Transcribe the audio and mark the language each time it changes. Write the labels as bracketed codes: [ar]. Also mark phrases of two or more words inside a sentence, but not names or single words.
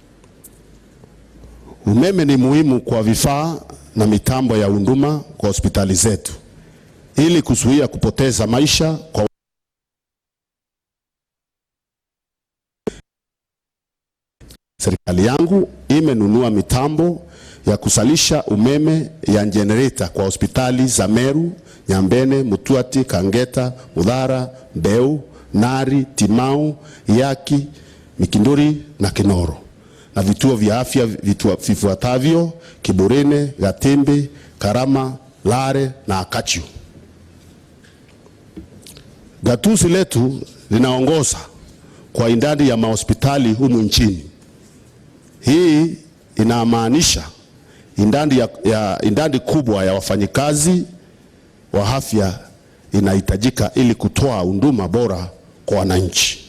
[sw] Umeme ni muhimu kwa vifaa na mitambo ya huduma kwa hospitali zetu ili kuzuia kupoteza maisha kwa serikali yangu imenunua mitambo ya kusalisha umeme ya generator kwa hospitali za Meru, Nyambene, Mutuati, Kangeta, Mudhara, Mbeu, Nari, Timau, Yaki, Mikindori na Kinoro, na vituo vya afya vifuatavyo: Kiburine, Gatembe, Karama, Lare na Akachu. Gatuzi letu linaongoza kwa idadi ya mahospitali humu nchini. Hii inamaanisha idadi kubwa ya wafanyikazi wa afya inahitajika ili kutoa huduma bora kwa wananchi.